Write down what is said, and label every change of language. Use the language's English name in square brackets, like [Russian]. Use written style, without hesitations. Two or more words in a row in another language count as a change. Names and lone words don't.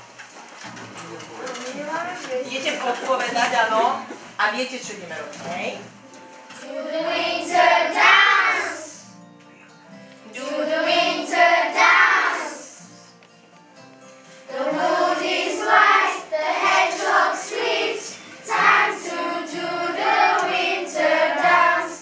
[Slovak] Idete podpovedať, áno, a viete, čo ideme robiť, hej? [English] Do the winter dance. Do the winter dance. The moon is white, the hedgehog sleeps. Time to do the winter dance.